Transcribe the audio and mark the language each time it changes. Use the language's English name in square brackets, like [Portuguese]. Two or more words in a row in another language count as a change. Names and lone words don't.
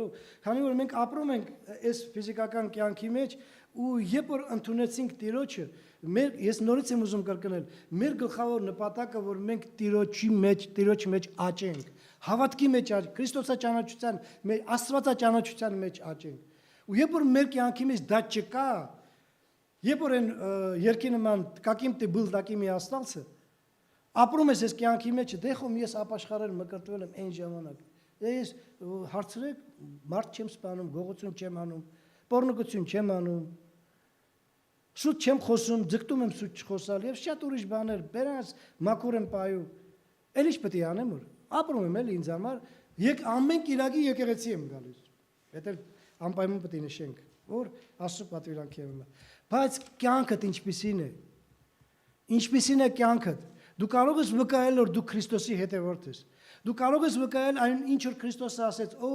[Armenian] քանի որ մենք ապրում ենք այս ֆիզիկական կյանքի մեջ ու երբ որ ընդունեցինք Տիրոջը, ես նորից եմ ուզում կրկնել, մեր գլխավոր նպատակը, որ մենք Տիրոջի մեջ աճենք, հավատքի մեջ աճենք, Քրիստոսաճանաչության մեջ, Աստվածաճանաչության մեջ աճենք։ Ու երբ որ մեր կյանքի մեջ դա չկա, երբ որ այն երկի նման [Russian] каким ты был, таким и остался, [Armenian] ապրում ես այս կյանքի մեջ, դե խոմ ես ապաշխարել մկրտվել եմ այն ժամանակ։ Ես հարցրեք, մարդ չեմ սպանում, գողություն չեմ անում, պոռնոգություն չեմ անում, սուտ չեմ խոսում, ձգտում եմ սուտ չխոսալ եւ շատ ուրիշ բաներ, բերած մաքուր եմ պայում։ Էլ ինչ պետք է անեմ որ ապրում եմ էլ ինձ համար, ամեն կիրակի եկեղեցի եմ գալիս։ Դա անպայման պետք է նշենք, որ Աստծո պատվիրանքի եմ։ Բայց կյանքդ ինչպիսին է։ Ինչպիսին է կյանքդ։ Դու կարող ես վկայել, որ դու Քրիստոսի հետևորդ ես։ Դու կարող ես վկայել այն ինչ որ Քրիստոսը ասեց,